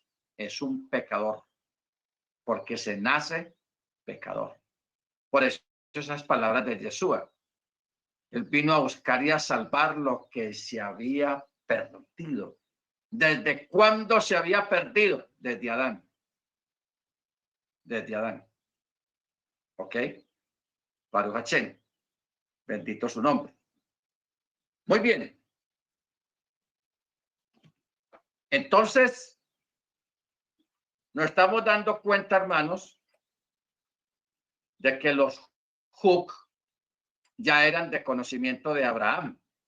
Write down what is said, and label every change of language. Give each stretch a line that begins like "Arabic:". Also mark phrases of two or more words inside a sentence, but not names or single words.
Spanish: Es un pecador, porque se nace pecador. Por eso esas palabras de Yeshua. Él vino a buscar y a salvar lo que se había perdido. ¿Desde cuándo se había perdido? Desde Adán. Desde Adán.
Hebrew: ¿Ok? ברוך השם.
Spanish: Bendito su nombre. Muy bien. Entonces, nos estamos dando cuenta, hermanos, de que los Juk ya eran de conocimiento de Abraham.